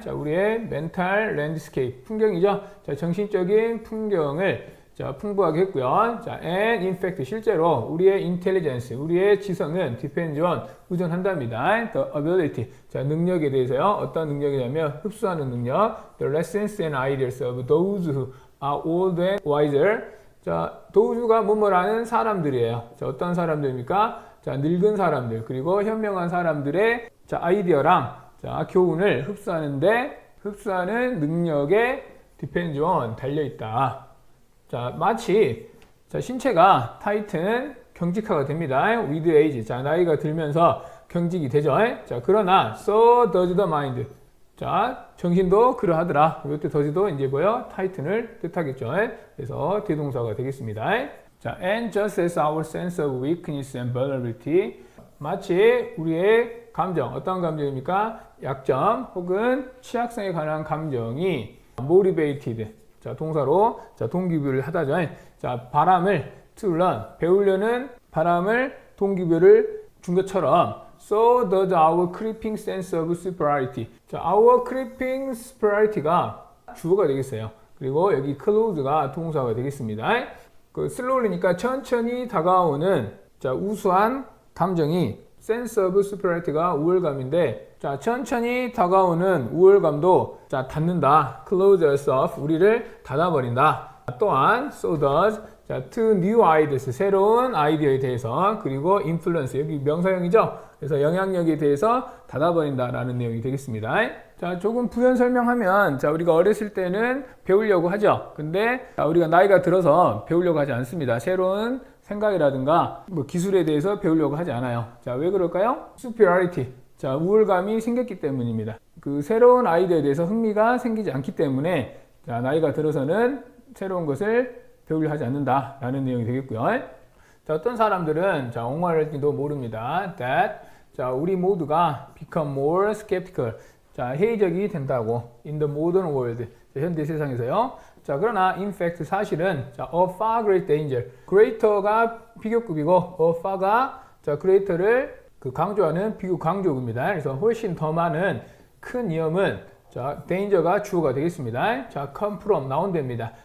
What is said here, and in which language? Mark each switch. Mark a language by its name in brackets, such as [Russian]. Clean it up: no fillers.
[Korean] 자, 우리의 mental landscape, 풍경이죠. 자, 정신적인 풍경을 자, 풍부하게 했고요. 자, [English] and in fact, [Korean] 실제로 우리의 intelligence, 우리의 지성은 [English] depends on, [Korean] 의존한답니다. [English] The ability, [Korean] 자, 능력에 대해서요. 어떤 능력이냐면 흡수하는 능력. [English] The lessons and ideas of those who are old and wiser. [Korean] 자, 도우주가 뭐뭐라는 사람들이에요. 자, 어떤 사람들입니까? 자, 늙은 사람들, 그리고 현명한 사람들의 자, 아이디어랑 자, 교훈을 흡수하는 능력에 [English] depends on, [Korean] 달려있다. 자, 마치 자, 신체가 타이튼, 경직화가 됩니다. with age, 자, 나이가 들면서 경직이 되죠. [English] 자, [Korean] 그러나 [English] so does the mind. [Korean] 자, 정신도 그러하더라. 이때 does도 이제 뭐요? 타이튼을 뜻하겠죠. 그래서 대동사가 되겠습니다. [English] 자, and just as our sense of weakness and vulnerability. [Korean] 마치 우리의 감정, 어떤 감정입니까? 약점 혹은 취약성에 관한 감정이 motivated. 자, 동사로 자, 동기부여를 하다죠. 자, 바람을 to learn, 배우려는 바람을 동기부여를 준 것처럼 [English] so does our creeping sense of superiority. [Korean] 자, our creeping superiority가 주어가 되겠어요. 그리고 여기 close가 동사가 되겠습니다. 그 slowly니까 천천히 다가오는 자, 우수한 감정이 sense of superiority가 우월감인데 자, 천천히 다가오는 우월감도 자, 닫는다. [English] close us off, [Korean] 우리를 닫아버린다. 또한 [English] so does [Korean] 자, [English] to new ideas, [Korean] 새로운 아이디어에 대해서 그리고 influence, 여기 명사형이죠. 그래서 영향력에 대해서 닫아버린다라는 내용이 되겠습니다. 자, 조금 부연 설명하면 자, 우리가 어렸을 때는 배우려고 하죠. 근데 자, 우리가 나이가 들어서 배우려고 하지 않습니다. 새로운 생각이라든가 뭐 기술에 대해서 배우려고 하지 않아요. 자, 왜 그럴까요? superiority. 자, 우월감이 생겼기 때문입니다. 그 새로운 아이디어에 대해서 흥미가 생기지 않기 때문에 자, 나이가 들어서는 새로운 것을 배우려 하지 않는다라는 내용이 되겠고요. 자, 어떤 사람들은 자, 옹알지도 모릅니다. [English] That 자, [Korean] 우리 모두가 [English] become more skeptical. 자, [Korean] 회의적이 된다고 [English] in the modern world. [Korean] 자, 현대 세상에서요. [English] 자, [Korean] 그러나 [English] in fact [Korean] 사실은 [English] 자, a far great danger. [Korean] greater가 비교급이고 a far가 자, greater를 그 강조하는 비교 강조급입니다. 그래서 훨씬 더 많은 큰 위험은 자, danger가 주어가 되겠습니다. 자, come from 나온답니다.